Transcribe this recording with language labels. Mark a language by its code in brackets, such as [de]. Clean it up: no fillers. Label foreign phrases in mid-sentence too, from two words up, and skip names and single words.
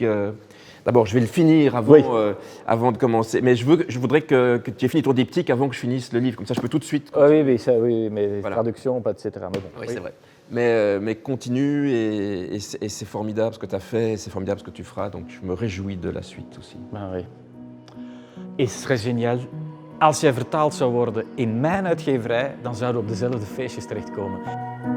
[fr] D'abord, je vais le finir avant de commencer. Mais je voudrais que tu aies fini ton diptyque avant que je finisse le livre. Comme ça, je peux tout de suite... Oui, mais Voilà. traduction, pas etc. Mais bon, Oui, c'est vrai. Mais continue et c'est formidable ce que tu as fait, c'est formidable ce que tu feras. Donc je me réjouis de la suite aussi. [nl] Maar oui. Is het geniaal. Als jij vertaald zou worden in mijn uitgeverij, dan zouden we op dezelfde feestjes terechtkomen.